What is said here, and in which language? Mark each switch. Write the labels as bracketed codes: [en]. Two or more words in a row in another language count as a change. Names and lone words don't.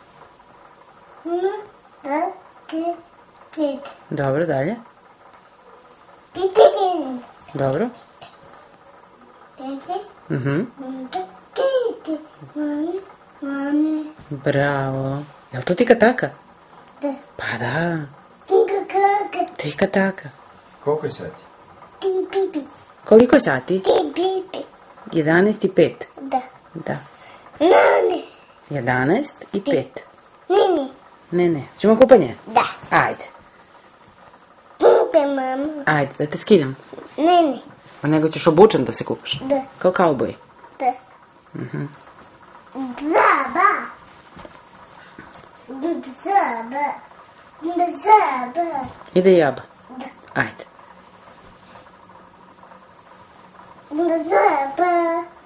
[sr] Da. Ti. Ti. Dobro, dalje. Biti. Dobro. Biti. Mhm. Ti. Mami. Bravo. Jel to tika taka? Da. Pa da. Kaka. Tika taka. Koliko je sati? Ti pipi. Koliko je sati? Ti pipi. 11:05. Da. Da. Nani. 11:05. Nini. Ne. Ćemo kupanje? Da. Ajde. Pipi mama. Ajde, da te skidam. Nini. A nego ćeš obučen da se kupaš. Da. Kao kauboj. Da. Zaba. Zaba. Zaba. Ide jaba. Da. Ajde. Zaba.